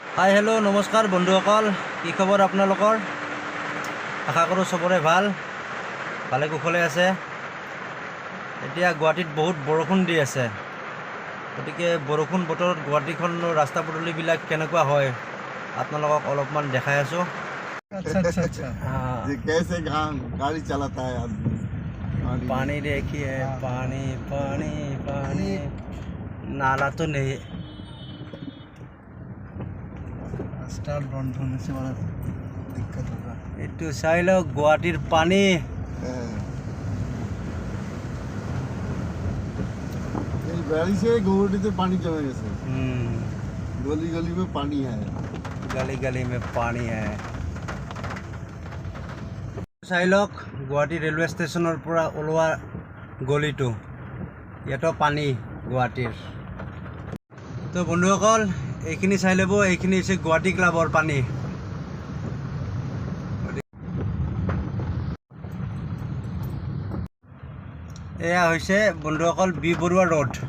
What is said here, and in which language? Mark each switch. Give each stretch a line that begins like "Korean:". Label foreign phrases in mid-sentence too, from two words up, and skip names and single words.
English: hi hello'
Assamese: নমস্কাৰ বন্ধুসকল, কি খবৰ আপোনালোকৰ? আশা কৰোঁ চবৰে ভালে কুশলে আছে। এতিয়া গুৱাহাটীত বহুত বৰষুণ দি আছে, গতিকে বৰষুণ বতৰত গুৱাহাটীখনৰ ৰাস্তা পদূলিবিলাক কেনেকুৱা হয় আপোনালোকক অলপমান দেখাই আছোঁ।
Hindi: ये कैसे गाड़ी चलाता है आदमी पानी देखिए, पानी पानी पानी, नाला तो नहीं, स्टार बंद होने से बड़ा दिक्कत होगा।
Assamese: এইটো চাই লওক গুৱাহাটীৰ পানী।
Hindi: এই बारिश से गुवाहाटी पानी जमे गए, गली गली में पानी है, गली गली में पानी है।
Assamese: চাই লওক গুৱাহাটী ৰেলৱে ষ্টেচনৰ পৰা ওলোৱা গলিটো, ইয়াতো পানী গুৱাহাটীৰ। তো বন্ধুসকল, এইখিনি চাই ল'ব, এইখিনি হৈছে গুৱাহাটী ক্লাবৰ পানী। এয়া হৈছে বন্ধুসকল বি বৰুৱা ৰোড।